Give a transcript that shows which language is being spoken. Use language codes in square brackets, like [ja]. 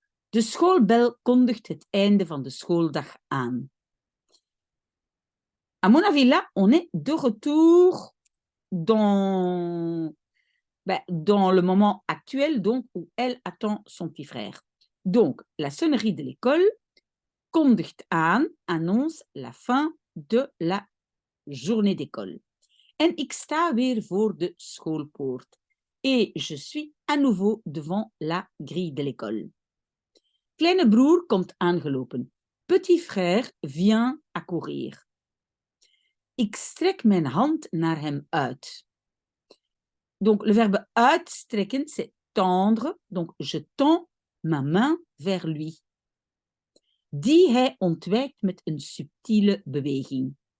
[nl] De schoolbel kondigt het einde van de schooldag aan. [fr] À mon avis, là, on est de retour dans le moment actuel, donc, où elle attend son petit frère. Donc, la sonnerie de l'école, kondigt aan, annonce la fin de la journée d'école. [nl] En ik sta weer voor de schoolpoort. [fr] Et je suis à nouveau devant la grille de l'école. [nl] Kleine broer komt aangelopen. [fr] Petit frère vient accourir. [nl] Ik strek mijn hand naar hem uit. [fr] Donc, le verbe uitstrekken, c'est tendre. Donc, je tends ma main vers lui. [nl] Die hij ontwijkt met een subtiele beweging.